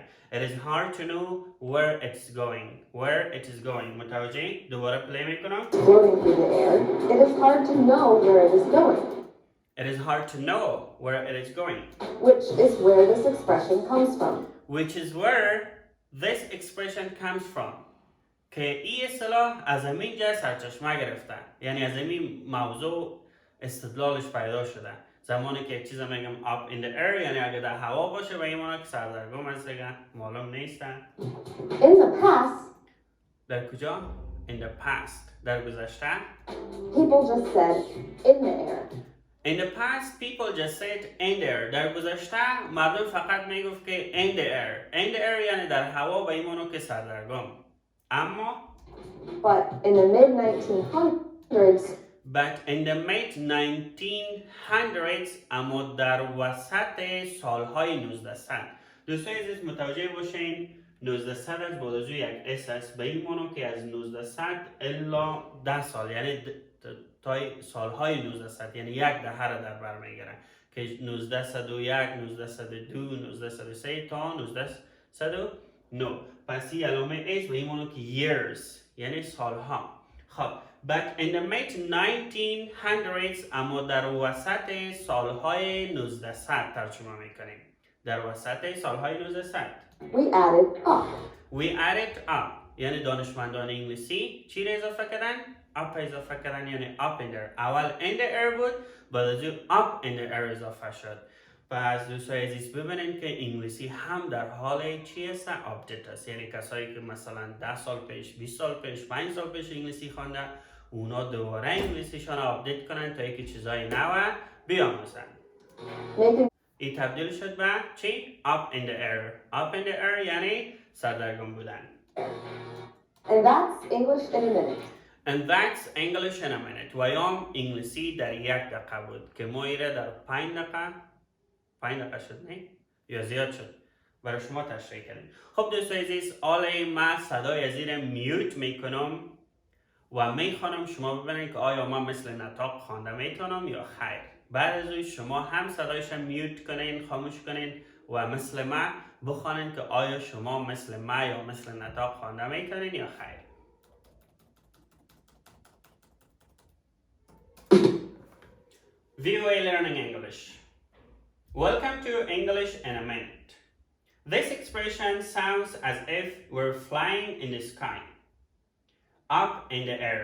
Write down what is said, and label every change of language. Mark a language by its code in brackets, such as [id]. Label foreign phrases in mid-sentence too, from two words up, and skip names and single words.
[en] it is hard to know where it is going [fa] متوجه؟ دوباره پلی میکنم. [en] Floating through the air, it is hard to know where it is going, it is hard to know where it is going, which is where this expression comes from. which is where this expression comes from. [fa] که این اصطلاح از همینجا سرچشمه گرفته، یعنی از همین موضوع استدلالش پیدا شده. زمانی که یک چیز میگم [en] up in the air [fa] یعنی اگه در هوا باشه و این مانا که سردرگم است دیگه معلوم نیست. [en] In the past, [fa] در کجا؟ [en] in the past [fa] در گذشته. [en] people just said in the air. In the past people just said in the air. [fa] در گذشته مردم فقط میگفت که [en] in the air [fa] یعنی در هوا و این مانا که سردرگم. اما [en] But in the mid [fa] 1900s اما در وسط سالهای 1900. دوستان عزیز متوجه باشین 1900 از بعد از یک اس است به این معنی که از 1900 الا 10 سال یعنی تا سالهای 1900 یعنی یک دهه را در بر میگیره که 1901 1902 1903 تا 1909. پس این علامه اس به این معنی که years یعنی سالها. خب [en] but in the mid 1900s [fa] اما در وسط سالهای 1900 ترجمه میکنیم. در وسط سالهای 1900 [en] we added up. [fa] یعنی دانشمندان انگلیسی چی را اضافه کردن؟ up اضافه کردن یعنی [en] up in there. [fa] اول [en] in the air [fa] بود بعد از [en] up in the air [fa] اضافه شد. پس دوستان عزیز ببینید که انگلیسی هم در حال چی است؟ آپدیت است. یعنی کسایی که مثلا 10 سال پیش 20 سال پیش 5 سال پیش انگلیسی خوانده اونا دوباره انگلیسیشان آپدیت کنن تا اینکه چیزای نو بیاموزن. این تبدیل شد به چی؟ [en] up in the air [fa] یعنی سردرگم بودن. [en] And that's English in a minute. [fa] و یام انگلیسی در 1 دقیقه بود که ما ایره در 5 دقیقه شد نه؟ یا زیاد شد برای شما تشریح کردیم. خب دوستان عزیز حالا من صدای زیر میوت میکنم و میخوانم شما ببینید که آیا من مثل نطاق خوانده میتونم یا خیر. بعد از شما هم صدایش میوت کنین خاموش کنین و مثل ما بخوانین که آیا شما مثل ما یا مثل نطاق خوانده میتونین یا خیر. [en] VOA Learning English. Welcome to English in a minute. This expression sounds as if we're flying in the sky, up in the air.